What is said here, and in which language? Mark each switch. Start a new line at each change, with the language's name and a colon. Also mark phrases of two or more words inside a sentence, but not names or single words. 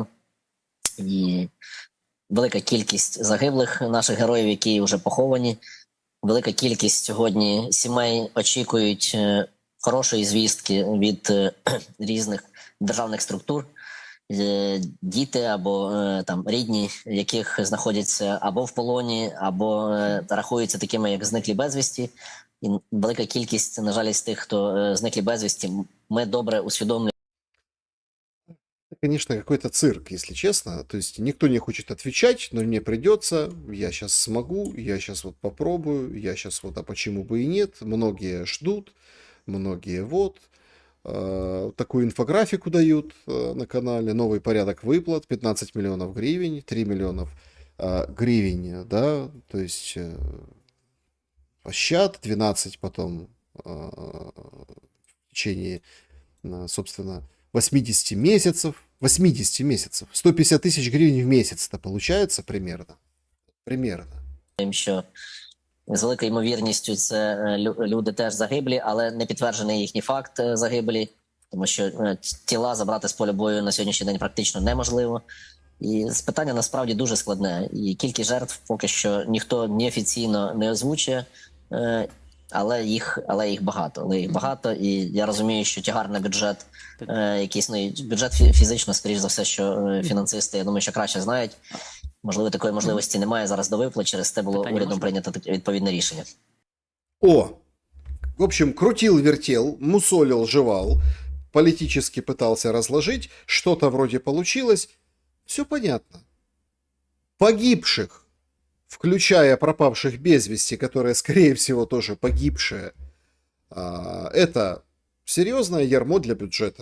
Ukrainian: І велика кількість загиблих наших героїв, які вже поховані, велика кількість сьогодні сімей очікують хорошої звістки від різних державних структур. Діти або там рідні, яких знаходяться або в полоні, або рахуються такими, як зниклі безвісті. І велика кількість, на жаль, з тих, хто зниклі безвісті, ми добре усвідомлюємо.
Russian: Конечно, какой-то цирк, если честно. То есть никто не хочет отвечать, но мне придется. Я сейчас смогу, я сейчас вот попробую, я сейчас вот, а почему бы и нет. Многие ждут, многие вот. Такую инфографику дают на канале. Новый порядок выплат, 15 миллионов гривен, 3 миллионов гривен, да, то есть пощад, 12 потом в течение, собственно, 80 месяцев, 150 тысяч гривен в месяц это получается примерно.
Ukrainian: Що з великою ймовірністю це люди теж загиблі, але не підтверджений їхній факт загибелі, тому що тіла забрати з поля бою на сьогоднішній день практично неможливо. І питання насправді дуже складне. І кількість жертв поки що ніхто неофіційно не озвучує, але їх багато. І я розумію, що тягар на бюджет, якийсь, ну, бюджет фізично, скоріш за все, що фінансисти, я думаю, що краще знають. Можливо, такої можливості немає зараз до виплат, через те було урядом прийнято відповідне рішення.
Russian: О, в общем, крутил-вертел, мусолил, жевал, политически пытался разложить, что-то вроде получилось. Все понятно. Погибших, включая пропавших без вести, которые, скорее всего, тоже погибшие, это серьезное ярмо для бюджета.